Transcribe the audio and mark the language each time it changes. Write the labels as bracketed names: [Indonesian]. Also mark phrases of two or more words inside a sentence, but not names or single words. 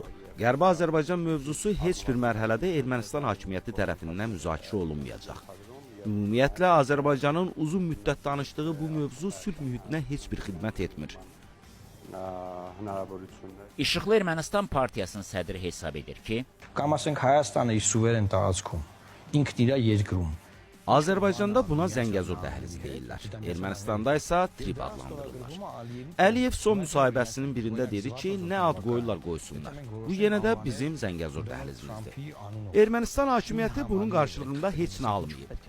[Azerbaijani] Qərbi Azərbaycan mövzusu heç bir mərhələdə Ermənistan hakimiyyəti tərəfindən müzakirə olunmayacaq. Ümumiyyətlə Azərbaycanın uzun müddət danışdığı bu mövzu sülh mühitinə heç bir xidmət etmir. İşıqlı Ermənistan partiyasının sədri hesab edir ki, [Armenian] Կամասենք Հայաստանը իր սուվերեն տարածքում ինքն իր երկրում [Azerbaijani] Azərbaycanda buna Zəngəzur dəhlizi deyirlər. Ermənistanda isə trip adlandırırlar. Əliyev son müsahibəsinin birində dedi ki, nə ad qoyurlar qoysunlar. Bu yenə də bizim Zəngəzur dəhlizimizdir. Ermənistan hakimiyyəti bunun qarşılığında heç nə almayıb.